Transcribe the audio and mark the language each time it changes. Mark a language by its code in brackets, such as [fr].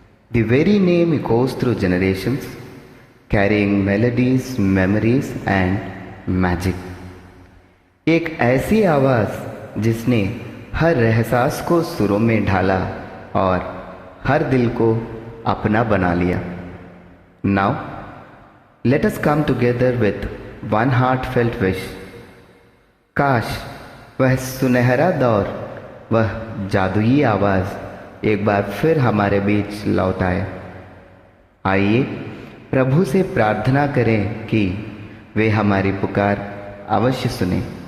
[en] The very name echoes through generations, carrying melodies, memories and magic. [hi] एक ऐसी आवाज जिसने हर एहसास को सुरों में ढाला और हर दिल को अपना बना लिया. [en] Now, let us come together with one heartfelt wish. [hi] काश वह सुनहरा दौर, वह जादुई आवाज एक बार फिर हमारे बीच लौट आए. आइए प्रभु से प्रार्थना करें कि वे हमारी पुकार अवश्य सुने.